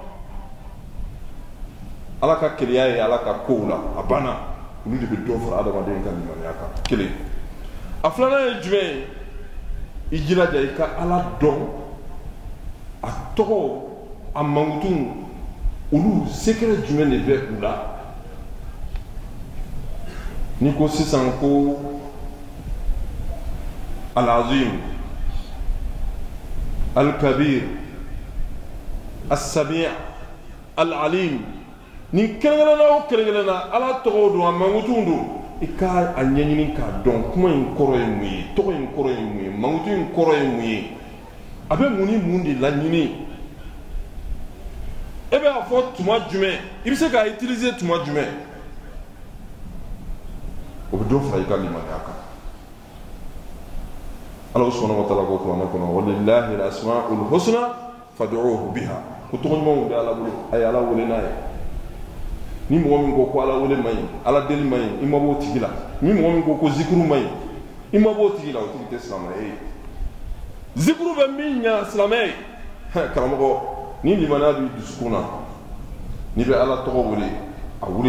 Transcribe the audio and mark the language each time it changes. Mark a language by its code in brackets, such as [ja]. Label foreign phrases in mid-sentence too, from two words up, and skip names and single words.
[bm] ala ka keleya ye ala ka kow la a banna olu de bɛ dɔ fara adamaden ka limaniya kan kelen a filanan ye jumɛn ye i jilaja i ka ala dɔn a tɔgɔ a mankutu olu secret jumɛn de bɛ u la ni ko sisan ko [ar] العظيم الكبير السميع العليم [bm] ni kɛrɛnkɛrɛnna o kɛrɛnkɛrɛnna ala tɔgɔ don a mankutu don i ka a ɲɛɲini k'a dɔn kuma in kɔrɔ ye mun ye tɔgɔ in kɔrɔ ye mun ye mankutu in kɔrɔ ye mun ye a bɛ mun ni mun de laɲini e bɛ a fɔ tuma jumɛn i bɛ se k'a utiliser tuma jumɛn o bɛ dɔ fara i ka limaniya kan ala [ar] سبحانه وتعالى [bm] ko kuranɛ kɔnɔ [ar] ولله الأسماء الحسنى فادعوه بها [bm] ko tɔgɔ ɲumanw bɛ ala bolo a ye ala wele n'a ye ni mɔgɔ min ko ala wele man ɲi ala deli man ɲi i ma b'o tigi la ni mɔgɔ min ko zikuru man ɲi i ma b'o tigi la o tigi tɛ silamɛ ye zikuru bɛ min ɲa silamɛ ye karamɔgɔ ni limaniya b'i dusukun na n'i bɛ ala tɔgɔ wele a wele